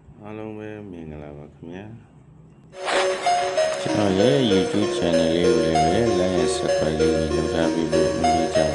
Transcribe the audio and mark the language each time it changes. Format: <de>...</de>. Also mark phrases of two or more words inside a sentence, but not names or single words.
<my>အားလုံးပဲမင်္ဂလာပါခင်ဗျာကျွန်တော်ရဲ့ YouTube channel လေးကိုလည်း</my> <en>like and subscribe</en> <my>လေးလုပ်ထားပြီးဖို့အမေ</my>